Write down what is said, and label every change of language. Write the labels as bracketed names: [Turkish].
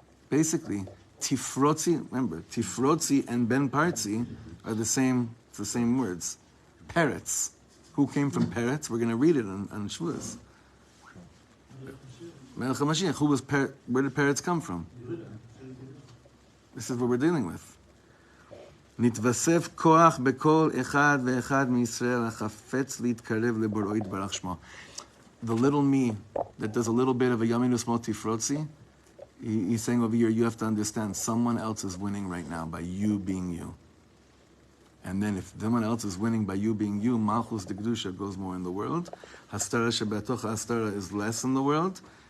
[English] Basically, Tifrotzi, remember, Tifrotzi and ben Parzi are the same words. Peretz. Who came from Peretz? We're going to read it on Shavuos. Melech HaMashiach. Where did Peretz come from? This is what we're dealing with. [Hebrew] נתווסף כוח בכל אחד ואחד מישראל החפץ להתקרב לבוראו יתברך שמו. [English] The little me that does a little bit of a [Hebrew] ימין ושמאל תפרוצי, [English] he's saying over here, you have to understand, someone else is winning right now by you being you. And then if someone else is winning by you being you, Malchus de Kedusha goes more in the world. Hastara shebatoch hastara is less in the world.